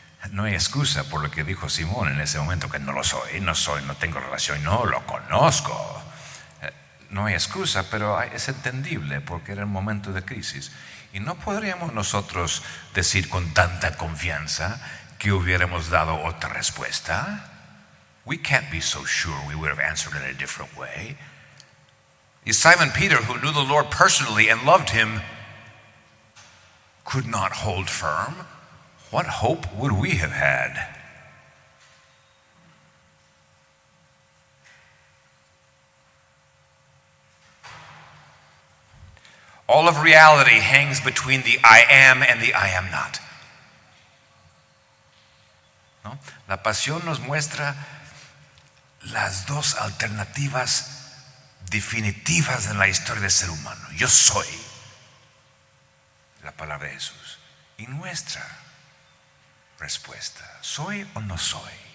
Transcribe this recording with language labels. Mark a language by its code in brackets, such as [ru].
[es] No hay excusa por lo que dijo Simón en ese momento, que no lo soy, no tengo relación, no lo conozco. No hay excusa, pero es entendible porque era el momento de crisis. Y no podríamos nosotros decir con tanta confianza que hubiéramos dado otra respuesta. [en] We can't be so sure we would have answered in a different way. Y Simon Peter, who knew the Lord personally and loved him, could not hold firm. What hope would we have had? All of reality hangs between the I am and the I am not. [es] ¿No? La pasión nos muestra las dos alternativas definitivas en la historia del ser humano. Yo soy, la palabra de Jesús, y nuestra respuesta, ¿soy o no soy?